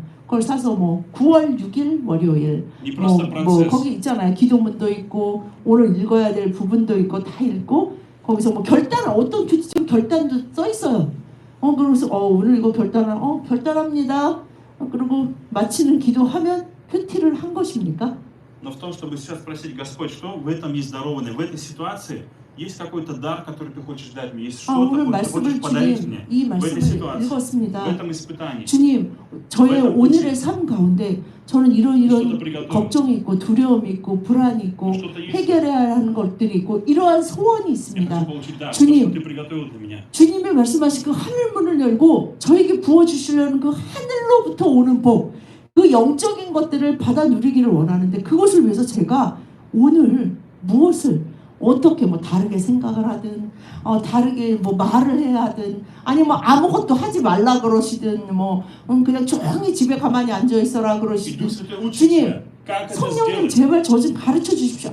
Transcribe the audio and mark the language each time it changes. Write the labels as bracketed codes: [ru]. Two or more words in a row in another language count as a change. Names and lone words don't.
[ko] 그걸 사서 뭐 9월 6일 월요일 뭐 거기 있잖아요. 기도문도 있고 오늘 읽어야 될 부분도 있고 다 읽고 거기서 뭐 결단 어떤 큐티책 결단도 써 있어요. 그래서 오늘 이거 결단합니다. 그리고 마치는 기도하면 큐티를 한 것입니까? [ru] Но в том, чтобы сейчас спросить, Господь, что в этом есть дарованное, в этой ситуации есть какой-то дар, который ты хочешь дать мне, есть что-то, ты хочешь подарить мне в этой ситуации, в этом испытании. [ko] 주님, 저의 오늘의 삶 가운데 저는 이런 걱정이 있고 두려움이 있고 불안이 있고 해결해야 하는 것들이 있고 이러한 소원이 있습니다. 주님, 주님이 말씀하신 그 하늘문을 열고 저에게 부어주시려는 그 하늘로부터 오는 복, 그 영적인 것들을 받아 누리기를 원하는데 그것을 위해서 제가 오늘 무엇을 어떻게 뭐 다르게 생각을 하든 다르게 뭐 말을 해야 하든 아니면 아무것도 하지 말라 그러시든 뭐 그냥 조용히 집에 가만히 앉아 있어라 그러시든 주님 성령님 제발 저 좀 가르쳐 주십시오.